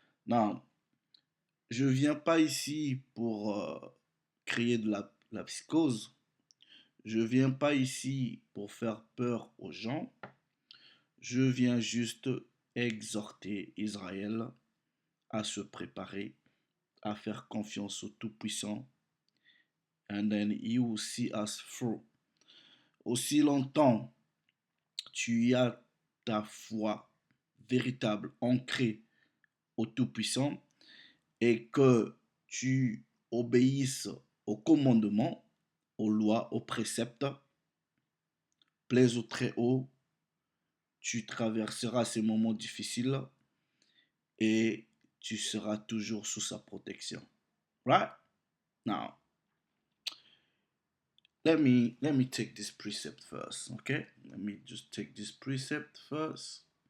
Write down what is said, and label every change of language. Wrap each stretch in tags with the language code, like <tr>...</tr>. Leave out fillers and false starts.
<fr>Non, je viens pas ici pour créer de la psychose. Je viens pas ici pour faire peur aux gens. Je viens juste exhorter Israël à se préparer, à faire confiance au Tout-Puissant.</fr> <en>And then he will see us through.</en> <fr>Aussi longtemps tu as ta foi véritable ancrée au Tout-Puissant et que tu obéisses aux commandements, aux lois, aux préceptes, plaise au Très-Haut, tu traverseras ces moments difficiles et tu seras toujours sous sa protection.</fr> <en>Right? Now, let me take this precept first, okay? Let me just take this precept first.</en>